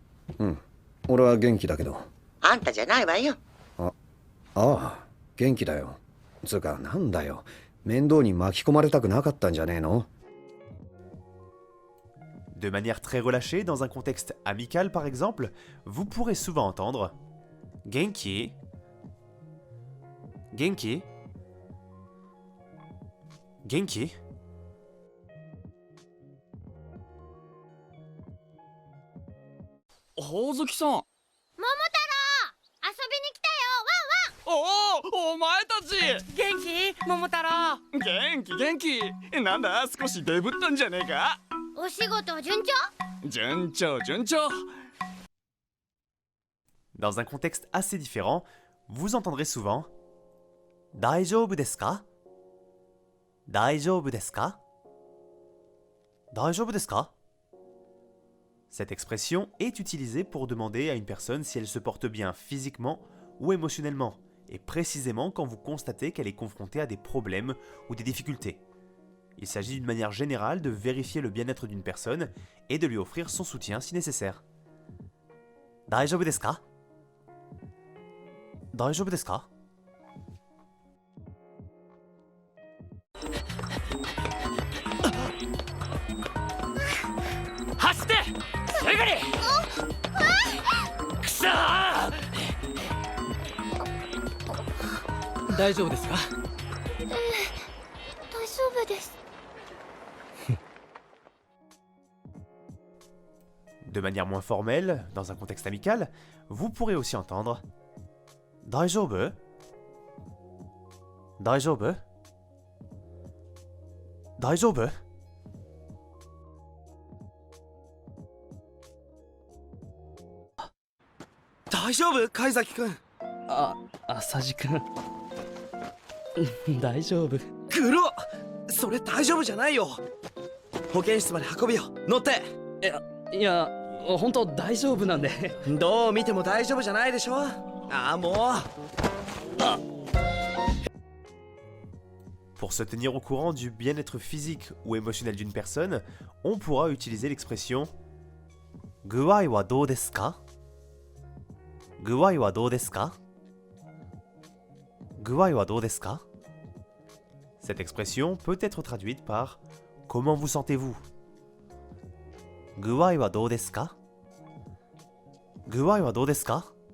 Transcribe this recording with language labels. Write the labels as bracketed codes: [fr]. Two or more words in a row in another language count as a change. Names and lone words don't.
[ja] うん。俺は元気だけど。あんたじゃないわよ。ああ、元気だよ。つうか、なんだよ。面倒に巻き込まれたくなかったんじゃねえの？ [fr] De manière très relâchée, dans un contexte amical par exemple, vous pourrez souvent entendre [ja] 元気、元気、元気. ほおずきさん。桃太郎、遊びに来たよ。おお、お前たち。元気？桃太郎。元気。なんだ、少しデブったんじゃねえか。ワンワン。お仕事順調？順調順調。 [fr] Dans un contexte assez différent, vous entendrez souvent [ja] 大丈夫ですか? 大丈夫ですか? 大丈夫ですか? [fr] Cette expression est utilisée pour demander à une personne si elle se porte bien physiquement ou émotionnellement, et précisément quand vous constatez qu'elle est confrontée à des problèmes ou des difficultés. Il s'agit d'une manière générale de vérifier le bien-être d'une personne et de lui offrir son soutien si nécessaire. [ja] 大丈夫ですか？大丈夫ですか? 走って。すぐに。くそー。大丈夫ですか？大丈夫です。 [fr] De manière moins formelle, dans un contexte amical, vous pourrez aussi entendre Daijoubu? [ja] 大丈夫？大丈夫? 大丈夫？貝崎くん。浅地くん。大丈夫。グロ！それ大丈夫じゃないよ。保健室まで運びよ。乗って。いや、本当大丈夫なんで。どう見ても大丈夫じゃないでしょ。ああ、もう。 [fr] Pour se tenir au courant du bien-être physique ou émotionnel d'une personne, on pourra utiliser l'expression [ja] 具合はどうですか? 具合はどうですか？具合はどうですか? [fr] Cette expression peut être traduite par Comment vous sentez-vous? [ja] 具合はどうですか？具合はどうですか?